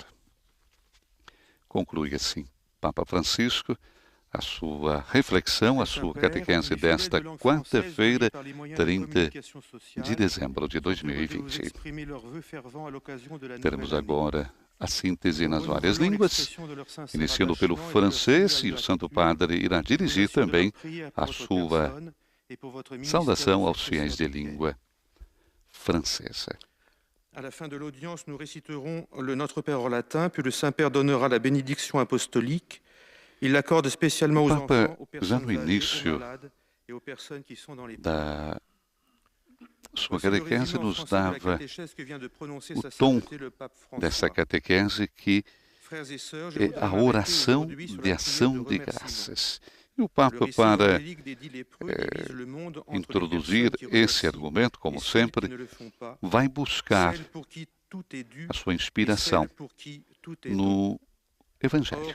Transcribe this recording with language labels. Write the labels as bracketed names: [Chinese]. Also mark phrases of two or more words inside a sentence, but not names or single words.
[Portuguese] Conclui assim Papa Francisco a sua reflexão, a sua catequese desta quarta-feira, 30 de dezembro de 2020. Teremos agora a síntese nas várias línguas, iniciando pelo francês, e o Santo Padre irá dirigir também a sua saudação aos fiéis de língua francesa. [French] À la fin de l'audience, nous réciterons le Notre Père en latin, puis le Saint-Père donnera la bénédiction apostolique. Il l'accorde spécialement aux enfants, aux personnes âgées, aux malades et aux personnes qui sont dans les [Portuguese] da sua catequese nos dava o tom dessa catequese, que é a oração de ação de graças. E o Papa, para introduzir esse argumento, como sempre, vai buscar a sua inspiração no Evangelho.